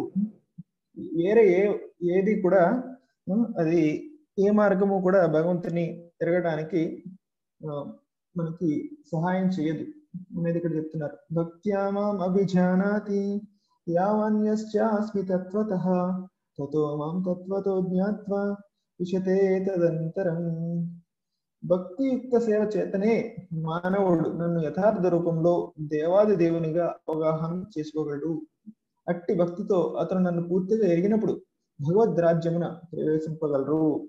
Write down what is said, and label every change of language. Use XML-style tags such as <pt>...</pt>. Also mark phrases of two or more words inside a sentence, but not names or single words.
<te>వేరే ఏది కూడా అది ఏ మార్గము కూడా భగవంతుని తిరగడానికి మనకి సహాయం చేయదు అనేది ఇక్కడ చెప్తున్నారు.</te> <sa>భక్త్యా మాం అభిజానాతి యావన్యశ్చాస్మి తత్వతః తతో మాం తత్వతో జ్ఞాత్వా విశతే తదంతరం.</sa> <te>భక్తియుక్త సేవ చేతనే మానవుడు నన్ను యథార్థ రూపంలో దేవాది దేవునిగా అవగాహన చేసుకోగలడు. అట్టి భక్తితో అతను నన్ను పూర్తిగా ఎరిగినప్పుడు భగవద్ రాజ్యమున ప్రవేశింపగలరు.</te>